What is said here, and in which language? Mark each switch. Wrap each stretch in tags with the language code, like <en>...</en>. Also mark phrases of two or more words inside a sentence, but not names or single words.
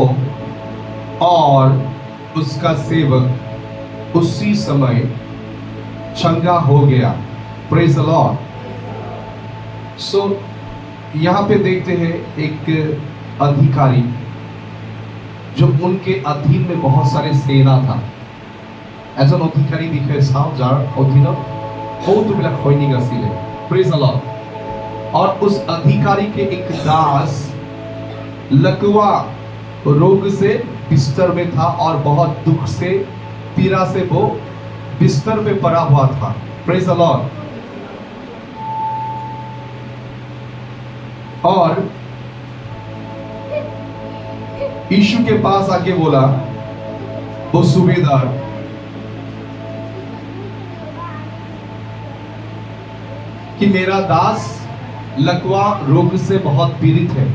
<hi>और उसका सेवक उसी समय चंगा हो गया।</hi> <en>Praise the Lord.</en> <hi>सो यहां पे देखते हैं एक अधिकारी जो उनके अधीन में बहुत सारे सेना था।</hi> <as>এজন অধিকাৰী বিষয়ে চাওঁ যাৰ অধীনত বহুতবিলাক সৈনিক আছিলে।</as> <en>Praise the Lord.</en> <hi>और उस अधिकारी के एक दास लकवा रोग से बिस्तर में था और बहुत दुख से पीड़ा से वो बिस्तर पे पड़ा हुआ था।</hi> <en>Praise the Lord.</en> <hi>और यीशु के पास आके बोला वो सूबेदार कि मेरा दास लकवा रोग से बहुत पीड़ित है।</hi>